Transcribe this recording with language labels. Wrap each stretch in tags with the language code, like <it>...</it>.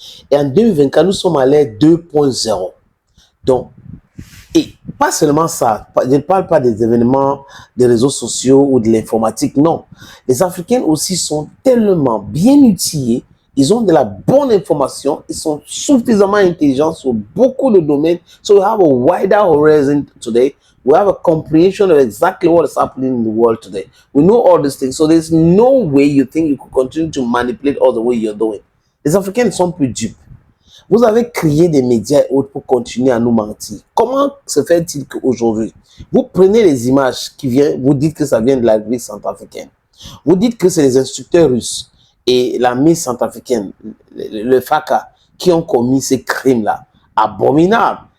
<fr>Et en 2024, nous sommes à l'ère 2.0. Donc, et pas seulement ça, je ne parle pas des événements des réseaux sociaux ou de l'informatique, non. Les Africains aussi sont tellement bien outillés, ils ont de la bonne information, ils sont suffisamment intelligents sur beaucoup de domaines.</fr> <en>So we have a wider horizon today. We have a comprehension of exactly what is happening in the world today. We know all these things. So there's no way you think you could continue to manipulate all the way you're doing.</en> <fr>Les Africains ne sont plus dupes. Vous avez créé des médias et autres pour continuer à nous mentir. Comment se fait-il qu'aujourd'hui, vous prenez les images qui viennent, vous dites que ça vient de la République centrafricaine. Vous dites que c'est les instructeurs russes et l'armée centrafricaine, le FACA, qui ont commis ces crimes-là. Abominables.</fr>